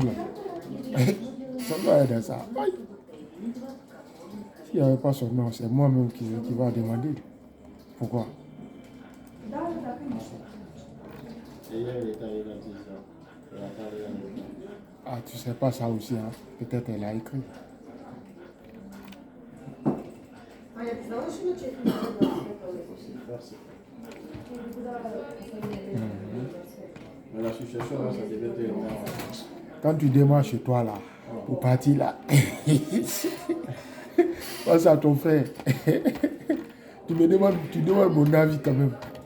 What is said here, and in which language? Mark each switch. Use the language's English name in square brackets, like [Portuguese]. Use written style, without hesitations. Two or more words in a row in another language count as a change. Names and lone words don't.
[French] Son nom est dans ça. Aïe. S'il n'y avait pas son nom, c'est moi-même qui va demander. Pourquoi? Et hier, il est arrivé à 10 ans. Elle a parlé à nous. Ah, tu sais pas ça aussi, hein? Peut-être elle a écrit. [Russian] А я знала, что на чеке не [French] Merci. Mais l'association, là, ça devait être énorme. Quand tu démarres chez toi là, pour partir là, pense à ton frère. tu demandes mon avis quand même.